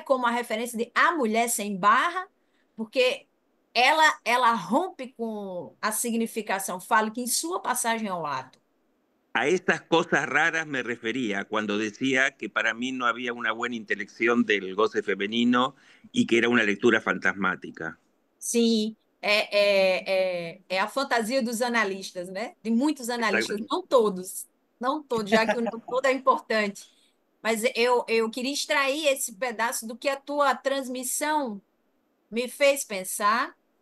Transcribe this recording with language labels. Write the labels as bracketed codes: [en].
[pt] Como a referência de a mulher sem barra, porque ela rompe com a significação fálica em sua passagem ao ato. [es] A estas cosas raras me refería cuando decía que para mí no había una buena intelección del goce femenino y que era una lectura fantasmática. [pt] Sim, é a fantasia dos analistas, né? De muitos analistas, não todos, já que o não todo é importante. Mas eu queria extrair esse pedaço do que a tua transmissão me fez pensar.